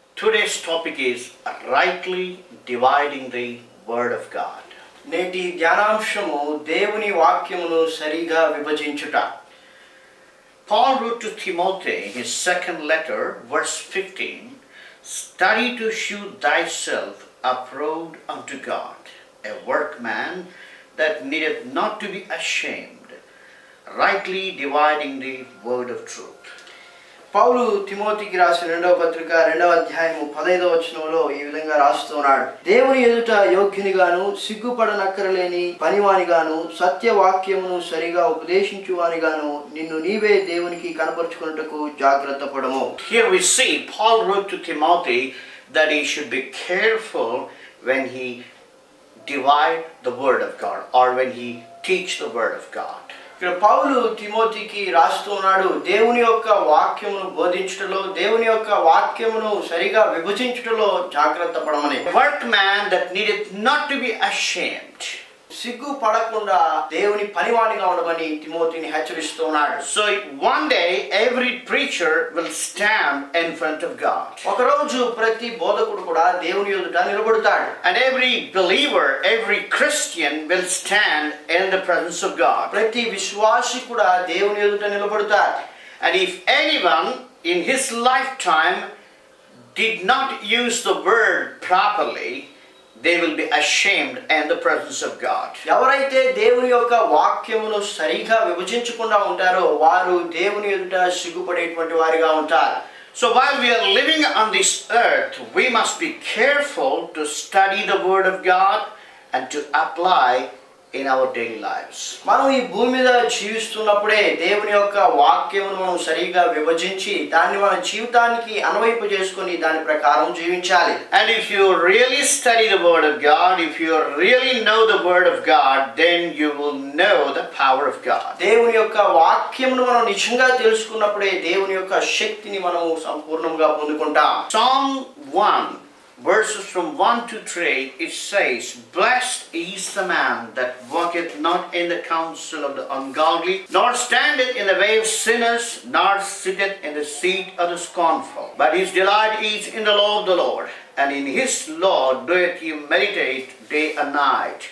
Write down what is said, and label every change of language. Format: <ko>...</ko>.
<en>Today's topic is rightly dividing the word of God.</en> <te>నేటి ధ్యానాంశము దేవుని వాక్యమును సరిగా విభజించుట.</te> <en>Paul wrote to Timothy, his second letter, verse 15, "Study to shew thyself approved unto God, a workman that needeth not to be ashamed, rightly dividing the word of truth."</en> <te>పౌలు తిమోతికి రాసిన రెండవ పత్రిక 2వ అధ్యాయము 15వ వచనంలో ఈ విధంగా రాస్తున్నాడు. దేవుని ఎదుట యోగ్యునిగాను సిగ్గుపడనక్కరలేని పనివానిగాను సత్యవాక్యమును సరిగా ఉపదేశించువానిగాను నిన్ను నీవే దేవునికి కనపరుచుకొనుటకు జాగ్రత్త పడము.</te> <en>Here we see Paul wrote to Timothy that he should be careful when he divide the word of God or when he teach the word of God.</en> <te>ఇక్కడ పౌలు తిమోతికి రాస్తున్నాడు, దేవుని యొక్క వాక్యమును బోధించుటలో, దేవుని యొక్క వాక్యమును సరిగా విభజించుటలో జాగ్రత్త పడమని.</te> <en>A workman that needeth not to be ashamed.</en> <te>సిగ్గు పడకుండా దేవుని పనివానిగా ఉండమని తిమోతిని హెచ్చరిస్తున్నాడు.</te> <en>So one day every preacher will stand in front of God.</en> <te>ఒకరోజు ప్రతి బోధకుడు కూడా దేవుని ఎదుట నిలబడతాడు.</te> <en>And every believer, every Christian will stand in the presence of God.</en> <te>ప్రతి విశ్వాసి కూడా దేవుని ఎదుట నిలబడతాడు.</te> <en>And if anyone in his lifetime did not use the word properly, they will be ashamed in the presence of God.</en> <te>ఎవరైతే దేవుని యొక్క వాక్యమును సరిగా విభజించకుండా ఉంటారో వారు దేవుని ఎదుట సిగ్గుపడేటువంటి వారిగా ఉంటారు.</te> <en>So while we are living on this earth, we must be careful to study the word of God and to apply in our daily lives.</en> <te>మనం ఈ భూమి మీద జీవిస్తున్నప్పుడే దేవుని యొక్క వాక్యమును మనం సరిగా విభజించి దాన్ని మన జీవితానికి అన్వయింప చేసుకొని దాని ప్రకారం జీవించాలి.</te> <en>And if you really study the word of God, if you really know the word of God, then you will know the power of God.</en> <te>దేవుని యొక్క వాక్యమును మనం నిజంగా తెలుసుకున్నప్పుడే దేవుని యొక్క శక్తిని మనం సంపూర్ణంగా పొందుకుంటాం.</te> <en>Psalm 1 verses from 1 to 3, it says, "Blessed is the man that walketh not in the counsel of the ungodly, nor standeth in the way of sinners, nor sitteth in the seat of the scornful. But his delight is in the law of the Lord, and in his law doeth he meditate day and night.</en>